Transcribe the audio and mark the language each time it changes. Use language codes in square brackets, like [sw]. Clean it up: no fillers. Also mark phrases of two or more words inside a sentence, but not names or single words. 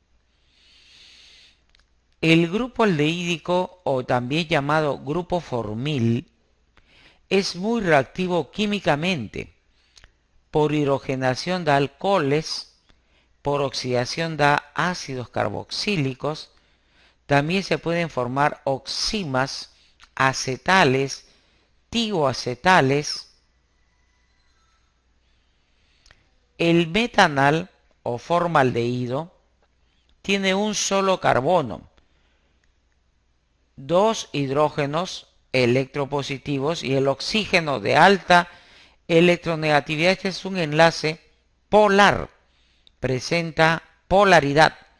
[es] El grupo aldehídico, o también llamado grupo formil, es muy reactivo químicamente. Por hidrogenación da alcoholes, por oxidación da ácidos carboxílicos. También se pueden formar oximas, acetales, tioacetales. El metanal o formaldehído tiene un solo carbono, dos hidrógenos electropositivos y el oxígeno de alta electronegatividad. Este es un enlace polar, presenta polaridad.